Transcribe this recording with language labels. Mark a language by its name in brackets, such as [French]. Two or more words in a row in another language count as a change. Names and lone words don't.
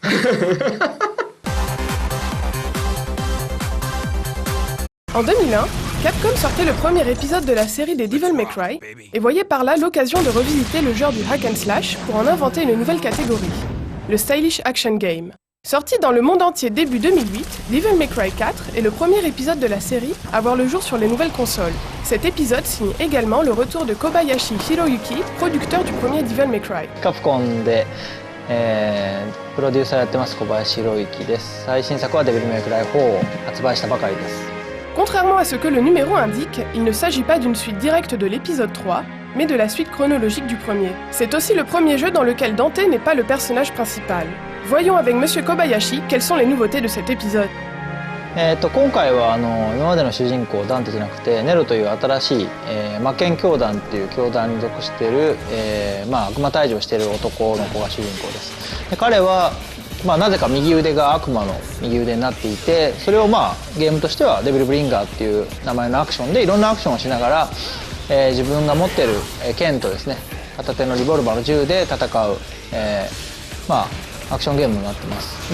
[French] En 2001, Capcom sortait le premier épisode de la série des Devil May Cry et voyait par là l'occasion de revisiter le genre du [English] hack and slash [French] pour en inventer une nouvelle catégorie, le [English] Stylish Action Game. [French] Sorti dans le monde entier début 2008, Devil May Cry 4 est le premier épisode de la série à voir le jour sur les nouvelles consoles. Cet épisode signe également le retour de Kobayashi Hiroyuki, producteur du premier Devil May Cry. [Japanese] カプコンで、プロデューサーやってます小林弘之です。最新作はデビルメイクライ4を発売したばかりです。 [French] Contrairement à ce que le numéro indique, il ne s'agit pas d'une suite directe de l'épisode 3, mais de la suite chronologique du premier. C'est aussi le premier jeu dans lequel Dante n'est pas le personnage principal. Voyons avec Monsieur Kobayashi quelles sont les nouveautés de cet épisode. [Japanese] 今回は今までの主人公ダンテじゃなくてネロという新しい、魔剣教団っていう教団に属している、悪魔退治をしている男の子が主人公です。で彼はなぜか右腕が悪魔の右腕になっていて、それをゲームとしてはデビルブリンガーっていう名前のアクションでいろんなアクションをしながら、自分が持っている剣とですね、片手のリボルバーの銃で戦う、アクションゲームになってます。